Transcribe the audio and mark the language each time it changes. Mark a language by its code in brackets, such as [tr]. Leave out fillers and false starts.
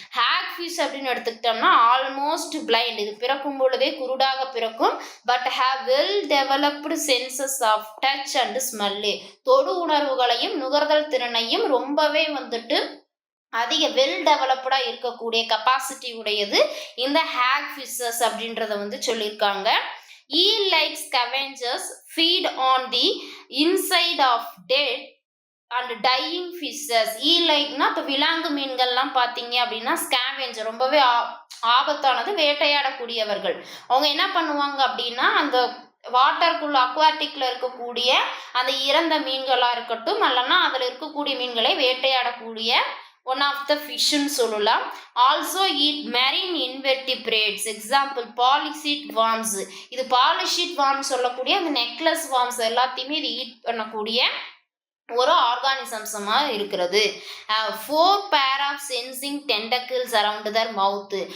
[ta] ஹேக்ஃபிஷ் அப்படின்னு எடுத்துக்கிட்டோம்னா [en] almost blind, [ta] இது பிறக்கும் பொழுதே குருடாக பிறக்கும். [en] but have well developed senses of touch and smell, [ta] தொடு உணர்வுகளையும் நுகர்தல் திறனையும் ரொம்பவே வந்துட்டு அதிக வெல் டெவலப்டாக இருக்கக்கூடிய கெப்பாசிட்டி உடையது இந்த ஹேக் ஃபிஷஸ் அப்படின்றத வந்து சொல்லியிருக்காங்க. [en] eel like scavengers feed on the inside of dead and dying fishes. [ta] eel likeனா இப்போ விலாங்கு மீன்கள்லாம் பார்த்தீங்க அப்படின்னா ஸ்கேவெஞ்சர் ரொம்பவே ஆபத்தானது, வேட்டையாடக்கூடியவர்கள். அவங்க என்ன பண்ணுவாங்க அப்படின்னா அந்த வாட்டருக்குள்ள அக்வாட்டிக்ல இருக்கக்கூடிய அந்த இறந்த மீன்களாக இருக்கட்டும் அல்லனா அதில் இருக்கக்கூடிய மீன்களை வேட்டையாடக்கூடிய ஒன் ஆஃப் த ஃபிஷ்ன்னு சொல்லலாம். [en] Also eat marine invertebrates, example polychaete worms. [ta] இது பாலிஷீட் வார்ம்ஸ் சொல்லக்கூடிய அந்த நெக்லஸ் வார்ம்ஸ் எல்லாத்தையுமே இது ஈட் பண்ணக்கூடிய ஒரு ஆர்கானிசம்ஸமாக இருக்கிறது. [en] 4 pair of sensing tentacles around their mouth.